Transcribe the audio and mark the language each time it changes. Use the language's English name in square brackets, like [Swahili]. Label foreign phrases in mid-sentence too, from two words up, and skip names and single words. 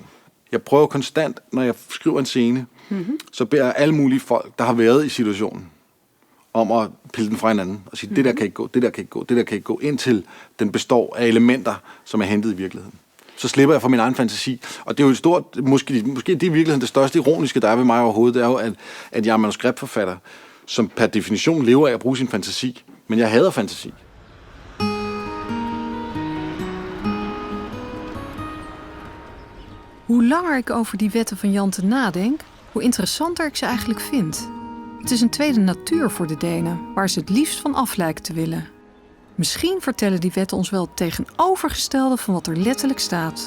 [Danish] Jeg prøver konstant, når jeg skriver en scene, så beder jeg alle mulige folk, der har været i situationen, om at pille den fra hinanden og sige, det der kan ikke gå, det der kan ikke gå, det der kan ikke gå, indtil den består af elementer, som er hentet i virkeligheden. Så slipper jeg fra min egen fantasi. Og det er jo et stort, måske det er i virkeligheden det største ironiske, der er ved mig overhovedet, det er jo, at jeg er manuskriptforfatter, som per definition lever af at bruge sin fantasi. Men jeg hader fantasi. [Dutch] Hoe langer ik over die wetten van Jante nadenk, hoe interessanter ik ze eigenlijk vind. Het is een tweede natuur voor de Denen, waar ze het liefst van af lijken te willen. Misschien vertellen die wetten ons wel het tegenovergestelde van wat er letterlijk staat.